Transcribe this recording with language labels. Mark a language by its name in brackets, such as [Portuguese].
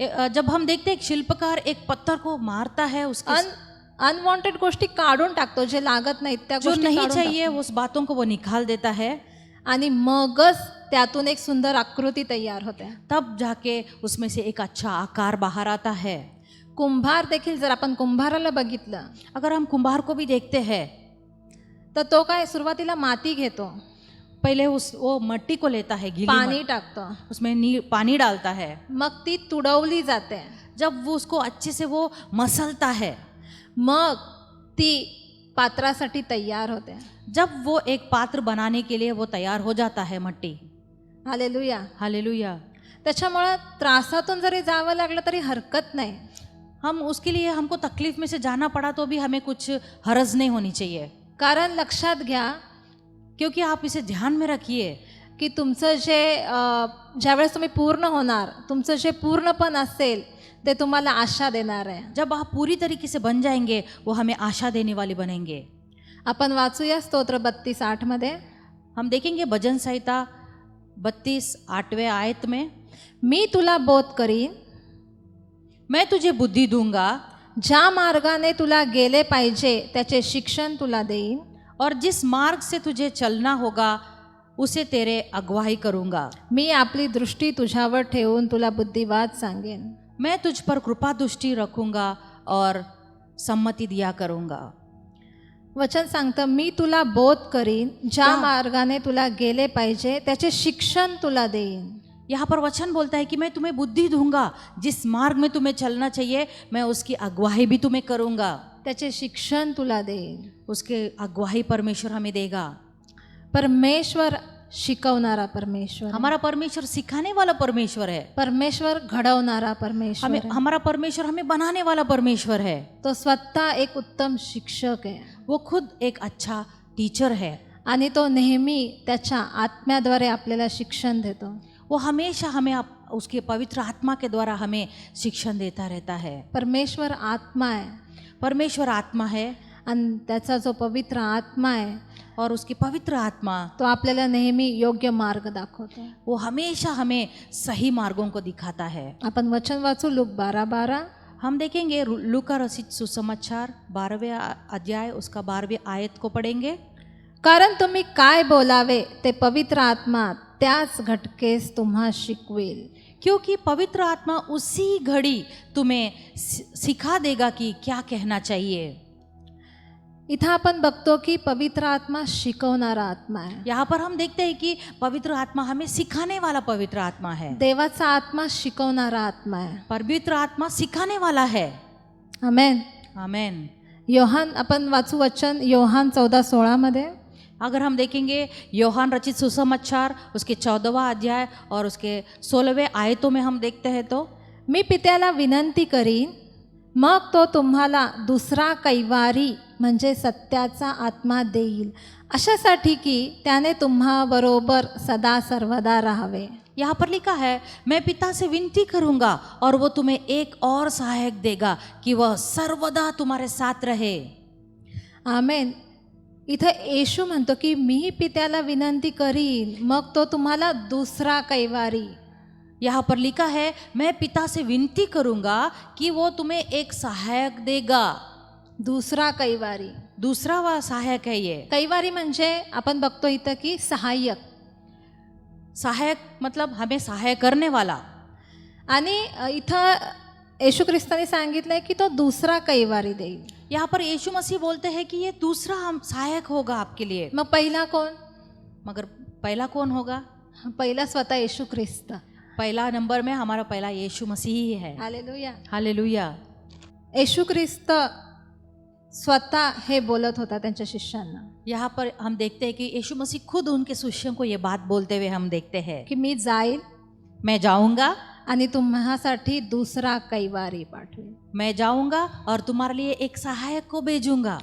[Hindi] जब हम देखते हैं एक शिल्पकार एक पत्थर को मारता है, उसके [Marathi] अनवॉन्टेड गोष्टी काढून टाकतो, जे लागत नाहीत त्या [Hindi] जो [Marathi] गोष्टी [Hindi] नहीं [Marathi] काढून [Hindi] चाहिए [Marathi] टाकतो. [Hindi] उस बातों को वो निकाल देता है. [Marathi] आणि मगच त्यातून एक सुंदर आकृती तयार होते. [Hindi] तब जाके उसमें से एक अच्छा आकार बाहर आता है. [Marathi] कुंभार देखील, जर आपण कुंभाराला बघितलं [Hindi] अगर हम कुंभार को भी देखते हैं, [Marathi] तर तो काय सुरुवातीला माती घेतो, [Hindi] पहले वो मट्टी को लेता है, गीली [Marathi] पाणी टाकतो, [Hindi] उसमें पानी डालता है. [Marathi] मग ती तुडवली जाते, [Hindi] जब वो उसको अच्छे से वो मसलता है, [Marathi] मग ती पात्रासाठी तयार होते. [Hindi] जब वो एक पात्र बनाने के लिए वो तैयार हो जाता है मट्टी. हालेलुया. हालेलुया. [Marathi] त्याच्यामुळं त्रासातून जरी जावं लागलं तरी हरकत नाही. [Hindi] हम उसके लिए हमको तकलीफ में से जाना पड़ा तो भी हमें कुछ हरज नहीं होनी चाहिए. [Marathi] कारण लक्षात घ्या, [Hindi] क्योंकि आप इसे ध्यान में रखिए [Marathi] की तुमचं जे ज्यावेळेस तुम्ही पूर्ण होणार, तुमचं जे पूर्णपण असेल ते तुम्हाला आशा देणार आहे. [Hindi] जब आप पूरी तरीके से बन जाएंगे वो हमें आशा देने वाले बनेंगे. [Marathi] आपण वाचूया स्तोत्र 32:8 [Hindi] हम देखेंगे भजन संहिता 32:8 आयत में, [Marathi] मी तुला बोध करीन, [Hindi] मैं तुझे बुद्धि दूंगा, [Marathi] ज्या मार्गाने तुला गेले पाहिजे त्याचे शिक्षण तुला देईन, [Hindi] और जिस मार्ग से तुझे चलना होगा उसे तेरे अगुवाई करूंगा. [Marathi] मी आपली दृष्टी तुझ्यावर ठेवून तुला बुद्धिवाद सांगेन. [Hindi] मैं तुझ पर कृपा दृष्टि रखूंगा और सम्मति दिया करूंगा. [Marathi] वचन सांगतं, मी तुला बोध करीन, ज्या मार्गाने तुला गेले पाहिजे त्याचे शिक्षण तुला देईन. [Hindi] यहाँ पर वचन बोलता है कि मैं तुम्हें बुद्धि दूंगा, जिस मार्ग में तुम्हें चलना चाहिए मैं उसकी अगुवाई भी तुम्हें करूंगा. [Marathi] त्याचे शिक्षण तुला देईन. [Hindi] उसके अगुवाई परमेश्वर हमें देगा. [Marathi] परमेश्वर शिकवणारा परमेश्वर, [Hindi] हमारा परमेश्वर सिखाने वाला परमेश्वर है. [Marathi] परमेश्वर घडवणारा परमेश्वर [Hindi] हमें [Marathi] आहे. [Hindi] हमारा परमेश्वर हमें बनाने वाला परमेश्वर है. [Marathi] तो स्वतः एक उत्तम शिक्षक आहे [Hindi] वो खुद एक अच्छा टीचर है. [Marathi] आणि तो नेहमी त्याच्या आत्म्याद्वारे आपल्याला शिक्षण देतो. [Hindi] वो हमेशा हमें उसके पवित्र आत्मा के द्वारा हमें शिक्षण देता रहता है. [Marathi] परमेश्वर आत्मा आहे [Hindi] परमेश्वर आत्मा है [Marathi] आणि त्याचा जो पवित्र आत्मा आहे [Hindi] और उसकी पवित्र आत्मा [Marathi] तो आपल्याला नेहमी योग्य मार्ग दाखवतो. [Hindi] वो हमेशा हमें सही मार्गों को दिखाता है. [Marathi] आपण वचन वाचू लूक 12:12. [Hindi] हम देखेंगे लूका रचित सुसमाचार 12वें अध्याय उसका 12वें आयत को पढ़ेंगे. [Marathi] कारण तुम्ही काय बोलावे ते पवित्र आत्मा त्याच घटकेस तुम्हा शिकवेल. [Hindi] क्योंकि पवित्र आत्मा उसी घड़ी तुम्हें सिखा देगा कि क्या कहना चाहिए. [Marathi] इथं आपण बघतो की पवित्र आत्मा शिकवणारा आत्मा आहे. [Hindi] यहाँ पर हम देखते हैं कि पवित्र आत्मा हमें सिखाने वाला पवित्र आत्मा है. [Marathi] देवाचा आत्मा शिकवणारा आत्मा आहे. [Hindi] पवित्र आत्मा सिखाने वाला है. आमेन. आमेन. [Marathi] योहान आपण वाचू वचन योहान 14:16 [Hindi] अगर हम देखेंगे योहान रचित सुसमाचार उसके 14वां अध्याय और उसके 16वें आयतों में हम देखते हैं तो, [Marathi] मी पित्याला विनंती करीन, मग तो तुम्हाला दुसरा कैवारी म्हणजे सत्याचा आत्मा देईल, अशासाठी की त्याने तुम्हाबरोबर सदा सर्वदा राहावे. [Hindi] यहाँ पर लिखा है, मैं पिता से विनती करूंगा और वो तुम्हें एक और सहायक देगा कि वह सर्वदा तुम्हारे साथ रहे. आमेन. [Marathi] इथं येशू म्हणतो की मी पित्याला विनंती करीन, मग तो तुम्हाला दुसरा कैवारी. [Hindi] यहाँ पर लिखा है, मैं पिता से विनती करूंगा कि वो तुम्हें एक सहायक देगा. [Marathi] दुसरा कैवारी. [Hindi] दूसरा वह सहायक है. ये [Marathi] कैवारी म्हणजे आपण बघतो इथं की सहाय्यक. [Hindi] सहायक मतलब हमें सहाय करने वाला। [Marathi] आणि इथं येशू ख्रिस्ताने सांगितलंय की तो दुसरा कैवारी देईल. [Hindi] यहाँ पर यीशु मसीह बोलते हैं कि ये दूसरा हम सहायक होगा आपके लिए। [Marathi] मग पहिला कोण? [Hindi] मगर पहला कौन होगा? [Marathi] पहिला स्वतः येशू ख्रिस्त. [Hindi] पहला नंबर में हमारा पहला यीशु मसीह ही है। हालेलुया. हालेलुया। [Marathi] येशू ख्रिस्त स्वतः हे बोलत होता त्यांच्या शिष्यांना [Hindi] यहाँ पर हम देखते हैं कि यीशु मसीह खुद उनके शिष्यों को ये बात बोलते हुए हम देखते हैं [Marathi] की मी जाईल [Hindi] मैं जाऊंगा, [Marathi] आणि तुम्हासाठी दुसरा कैवारी पाठवेल. [Hindi] मैं जाऊंगा और तुम्हारे लिए एक सहायक को भेजूंगा।